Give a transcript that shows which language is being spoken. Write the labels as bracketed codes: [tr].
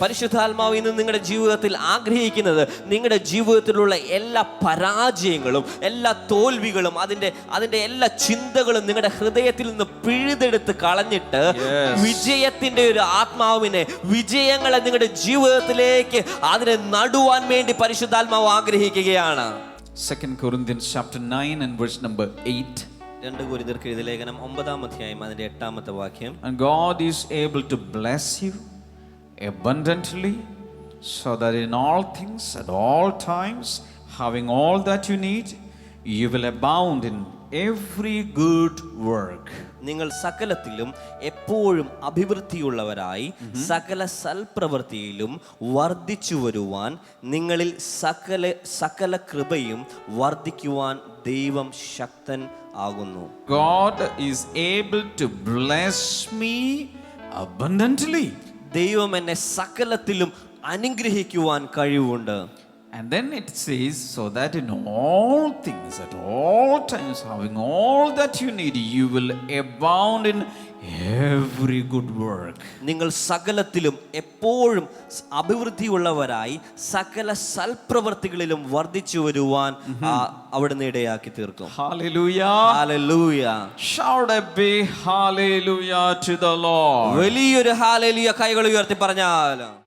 [ml] പരിശുദ്ധാത്മാവ് ഇന്ന് നിങ്ങളുടെ ജീവിതത്തിൽ ആഗ്രഹിക്കുന്നത് നിങ്ങളുടെ ജീവിതത്തിലുള്ള എല്ലാ പരാജയങ്ങളും എല്ലാ തോൽവികളും അതിന്റെ എല്ലാ ചിന്തകളും നിങ്ങളുടെ ഹൃദയത്തിൽ നിന്ന് പിഴുതെടുത്ത് കളഞ്ഞിട്ട് വിജയത്തിന്റെ ഒരു ആത്മാവിനെ, വിജയങ്ങളെ നിങ്ങളുടെ ജീവിതത്തിലേക്ക് അതിനെ നടുവാൻ വേണ്ടി പരിശുദ്ധാത്മാവ് ആഗ്രഹിക്കുകയാണ്. [en] 2 Corinthians chapter 9 and verse number 8. [ml] 2 കൊരിന്ത്യർക്ക് എഴുതിയ ലേഖനം 9-ാം അധ്യായം അതിന്റെ 8-ാമത്തെ വാക്യം. [en] And God is able to bless you abundantly, so that in all things at all times, having all that you need, you will abound in every good work. [ml] നിങ്ങൾ സകലത്തിലും എപ്പോഴും അഭിവൃദ്ധിയുള്ളവരായി സകല സൽപ്രവൃത്തിയിലും വർദ്ധിച്ചു വരുവാൻ നിങ്ങളിൽ സകല കൃപയും വർദ്ധിക്കുവാൻ ദൈവം ശക്തൻ ആകുന്നു. [en] God is able to bless me abundantly. [ml] ദൈവം എന്നെ സകലത്തിലും അനുഗ്രഹിക്കുവാൻ കഴിവുണ്ട്. [en] And then it says, so that in all things, at all times, having all that you need, you will abound in every good work. [ml] നിങ്ങൾ സകലത്തിലും എപ്പോഴും അഭിവൃദ്ധിയുള്ളവരായി സകല സൽപ്രവർത്തികളിലും വർദ്ധിച്ചു വരുവാൻ അവിടുന്ന് ഇടയാക്കി തീർക്കും. [en] Hallelujah. [ml] Hallelujah. [en] Shout a big hallelujah to the Lord. [ml] വലിയൊരു ഹല്ലേലൂയ കൈകൾ ഉയർത്തി പറഞ്ഞാൽ.